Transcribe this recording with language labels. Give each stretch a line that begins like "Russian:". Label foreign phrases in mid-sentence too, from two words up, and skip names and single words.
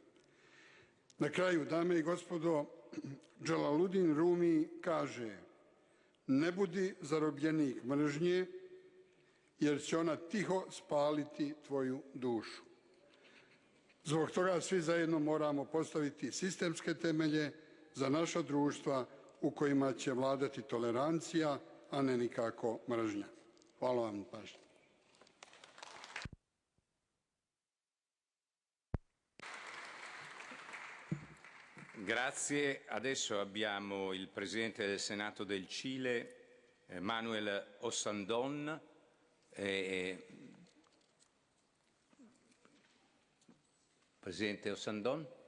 Bosnian: Na kraju, dame i gospodo, Džalaluddin Rumi kaže: ne budi zarobljenik mržnje, jer će ona tiho spaliti tvoju dušu. Zbog toga svi zajedno moramo postaviti sistemske temelje za naša društva u kojima će vladati tolerancija, a ne nikako mržnja. Hvala vam na pažnji.
Italian: Grazie. Adesso abbiamo il Presidente del Senato del Cile, Manuel Ossandón. Presidente Ossandón?